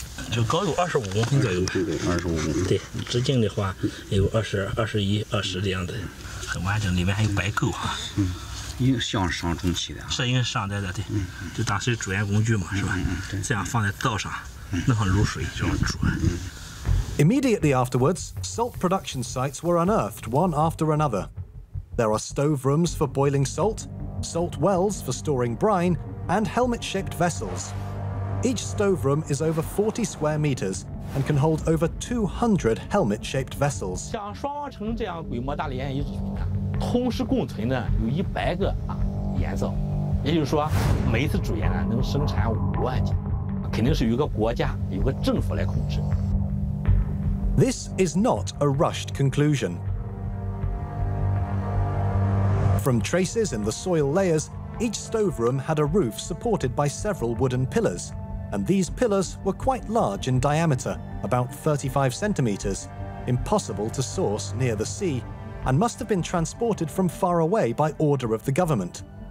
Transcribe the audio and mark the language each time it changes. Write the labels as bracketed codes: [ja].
[zh] 就高有25公分左右。 25公分。对，直径的话有20、21、20这样的，很完整，里面还有白垢哈。应该像上中期的。是应该上在的，对。就当时主研工具嘛，是吧？这样放在灶上，弄上卤水就要煮。 [en] Immediately afterwards, salt production sites were unearthed one after another. There are stove rooms for boiling salt, salt wells for storing brine, and helmet-shaped vessels. Each stove room is over 40 square meters and can hold over 200 helmet-shaped vessels. [zh] 像双王城这样规模大的盐遗址群呢，同时共存的有100个盐灶，也就是说，每一次煮盐呢能生产5万斤，肯定是有一个国家、有个政府来控制。 [en] This is not a rushed conclusion. From traces in the soil layers, each stove room had a roof supported by several wooden pillars, and these pillars were quite large in diameter, about 35 centimeters, impossible to source near the sea, and must have been transported from far away by order of the government.